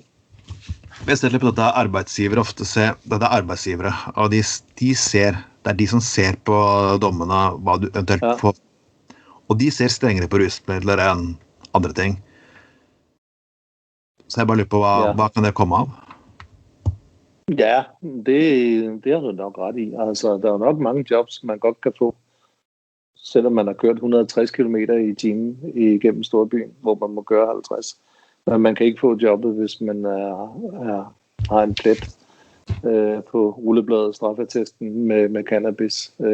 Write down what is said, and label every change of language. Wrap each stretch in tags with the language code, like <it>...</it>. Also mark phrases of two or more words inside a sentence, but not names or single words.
<no>Jeg ser på dette arbeidsgivere ofte dette er arbeidsgivere, og de ser, det er de som ser på dommene, hva du eventuelt får, og de ser strengere på rusmidler enn andre ting. Så jeg bare lurer på, hva kan det komme av?</no> <da>Ja, det har du nok ret i. Altså, der er nok mange jobs, man godt kan få, selvom man har kørt 160 km i timen igennem storbyen, hvor man må køre 50. Men man kan ikke få jobbet, hvis man har en plet på rullebladet straffetesten med cannabis.</da>